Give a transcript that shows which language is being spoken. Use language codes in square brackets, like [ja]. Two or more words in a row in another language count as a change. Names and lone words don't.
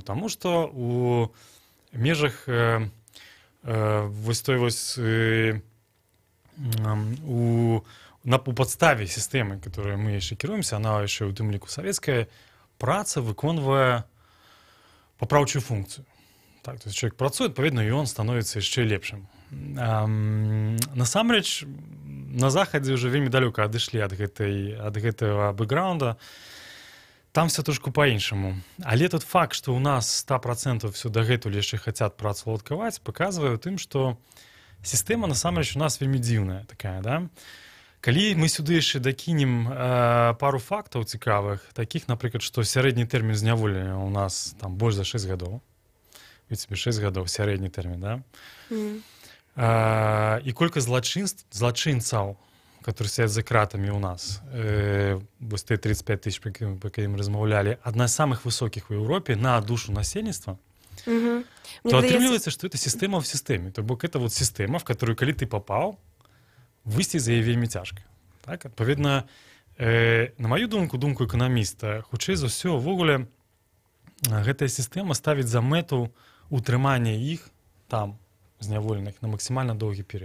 [be] Таму што у межах вось той вось у падставе сістэмы, которой мы яшчэ кіруемся, она яшчэ ў тым ліку савецкая, праца выконвае папраўчую функцыю. Так, [ru] то есть человек [be] працуе, адпаведна, і ён становіцца яшчэ лепшым. Насамрэч, на захадзе ўжо вельмі далёка адышлі ад гэтага бэкграунда. Там все трошку па-іншаму. Але тот факт, што ў нас 100% все дагэтуль яшчэ хацяць працу уладкаваць, паказвае ў тым, што сістэма насамрэч у нас вельмі дзіўная такая, да? Калі мы сюды яшчэ дакінем пару фактаў цікавых, такіх, напрыклад, што сярэдні тэрмін зняволення ў нас там больш за 6 гадоў, ведь себе 6 гадоў сярэдні тэрмін, да? І колькасць злачынцаў, которые сядзяць за кратамі ў нас, вось те 35 тысяч, па якім размаўлялі, адна з самых высокіх у Еўропе на душу насельніцтва, то атрымліваецца, што это сістэма в сістэме. То бок [ru] это вот [be] сістэма, [ru] в которую, [be] калі ты папаў, выйсці за яе вельмі цяжка. Так? Адпаведна, на маю думку эканаміста, хутчэй за ўсё, увогуле, гэтая сістэма ставіць за мэту утрымання іх там, зняволеных, на максімальна доўгі перыяд.